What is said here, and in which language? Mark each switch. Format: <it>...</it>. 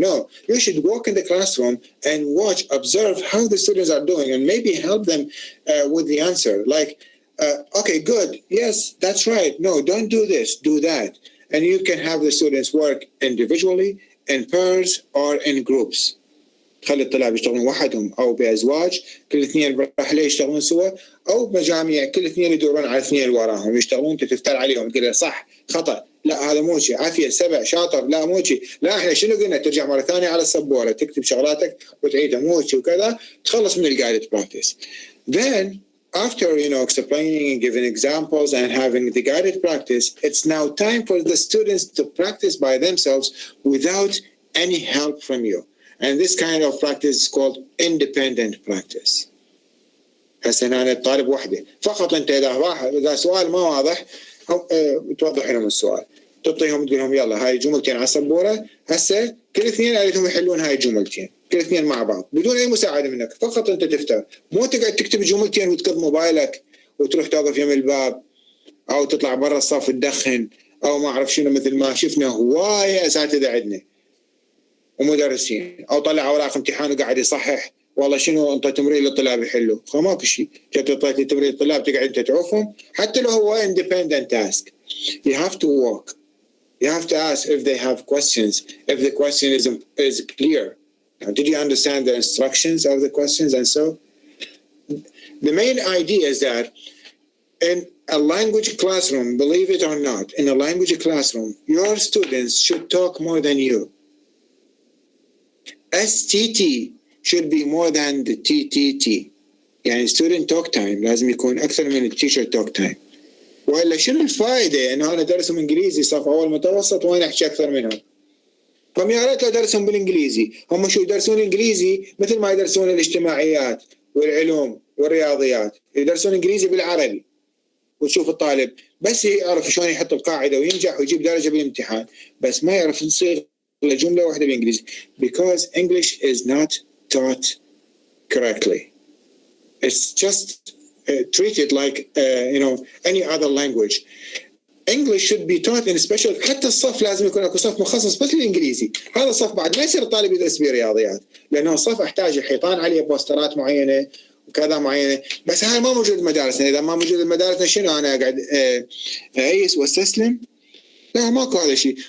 <en>No, you should walk in the classroom and watch, observe how the students are doing, and maybe help them with the answer. Like, okay, good. Yes, that's right. No, don't do this, do that. And you can have the students work individually, in pairs, or in groups.</en> <ar>خلي الطلاب يشتغلون وحدهم أو بأزواج، كل اثنين برحلة يشتغلون سوا، أو بمجاميع كل اثنين يدورون على اثنين اللي وراهم يشتغلون، تفتر عليهم تقول له صح خطأ، لا هذا مو شيء، عافية سبع شاطر، لا مو شيء، لا احنا شنو قلنا، ترجع مرة ثانية على السبورة تكتب شغلاتك وتعيدها مو شيء وكذا، تخلص من الguided practice.</ar> <en>Then after explaining and giving examples and having the guided practice, it's now time for the students to practice by themselves without any help from you. And this kind of practice is called independent practice.</en> <ar>هسه هنا الطالب وحده فقط. انت اذا سؤال ما واضح توضح لهم السؤال، تعطيهم تقول لهم يلا هاي جملتين على السبوره، هسه كل اثنين اريدهم يحلون هاي الجملتين كل اثنين مع بعض بدون اي مساعده منك، فقط انت تفتح، مو تقعد تكتب جملتين وتكب موبايلك وتروح توقف يم الباب او تطلع برا الصف تدخن او ما اعرف شنو، مثل ما شفنا هوايه اساتذه عندنا ومدرسين، او طلع اوراق امتحان وقاعد يصحح والله شنو انطى تمرين للطلاب يحلوا، فماكو شيء، جبت اعطيت تمرين للطلاب تقعد انت تعوفهم حتى لو هو independent task.</ar> <en>You have to walk. You have to ask if they have questions, if the question is clear. Now, did you understand the instructions of the questions? And so the main idea is that in a language classroom, believe it or not, in a language classroom, your students should talk more than you. STT should be more than the TTT.</en> <ar>يعني</ar> <en>student talk time</en> <ar>لازم يكون أكثر من</ar> <en>teacher talk time.</en> <ar>وإلا شنو الفائدة إنه أنا درسهم إنجليزي صف أول متوسط وأنا أحكي أكثر منهم؟ فم يا ريت لو درسهم بالإنجليزي، هم شو يدرسون إنجليزي مثل ما يدرسون الاجتماعيات والعلوم والرياضيات، يدرسون إنجليزي بالعربي. وتشوف الطالب بس يعرف شلون يحط القاعدة وينجح ويجيب درجة بالامتحان، بس ما يعرف يصيغ جملة واحدة بالإنجليزي.</ar> <en>Because English is not taught correctly. It's just treated like any other language. English should be taught in special.</en> <ar>حتى الصف لازم يكون اكو صف مخصص بس للإنجليزي. هذا الصف بعد ما يصير الطالب يدرس به رياضيات، لأنه الصف يحتاج حيطان عليه بوسترات معينة وكذا معينة، بس هاي ما موجود بمدارسنا. إذا ما موجود بمدارسنا شنو أنا قاعد أعيس واستسلم؟ لا ماكو هذا الشيء.</ar>